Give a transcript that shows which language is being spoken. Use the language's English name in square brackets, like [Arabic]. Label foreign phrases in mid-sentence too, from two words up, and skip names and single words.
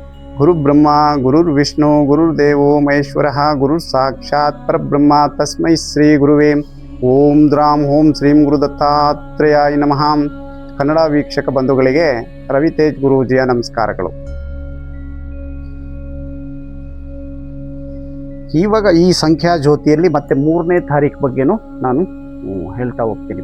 [Sanskrit] ಗುರು ಬ್ರಹ್ಮ ಗುರುರ್ ವಿಷ್ಣು ಗುರುರ್ದೇವೋ ಮಹೇಶ್ವರಃ ಗುರುರ್ ಸಾಕ್ಷಾತ್ ಪರಬ್ರಹ್ಮ ತಸ್ಮೈ ಶ್ರೀ ಗುರುವೇ ಓಂ ದ್ರಾಂ ಓಂ ಶ್ರೀಂ ಗುರು ದತ್ತಾತ್ರೇಯಾಯ ನಮಃ. [Kannada] ಕನ್ನಡ ವೀಕ್ಷಕ ಬಂಧುಗಳಿಗೆ ರವಿತೇಜ್ ಗುರೂಜಿಯ ನಮಸ್ಕಾರಗಳು. ಇವಾಗ ಈ ಸಂಖ್ಯಾ ಜ್ಯೋತಿಯಲ್ಲಿ ಮತ್ತೆ 3ನೇ ತಾರೀಕು ಬಗ್ಗೆನೂ ನಾನು ಹೇಳ್ತಾ ಹೋಗ್ತೀನಿ.